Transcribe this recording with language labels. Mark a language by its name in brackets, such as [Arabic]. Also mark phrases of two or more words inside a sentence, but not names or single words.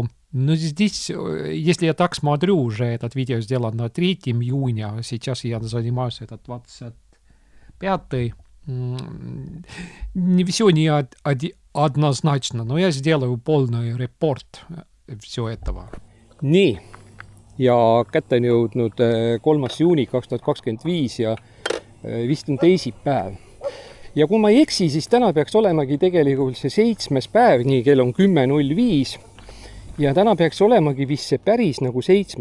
[Russian] Но здесь, если я так смотрю, уже этот видео сделан на 3 июня, а сейчас я занимаюсь это 25-й. Не все не однозначно, но я сделаю полный репорт всего этого. [Estonian] Nii, ja kätte on jõudnud 3. juuni 2025 ja vist on teisipäev. Ja kui ma ei eksi, siis täna peaks olemagi tegelikult see 7. päev, nii kell on 10.05. Ja täna peaks olemagi vist see päris nagu 7.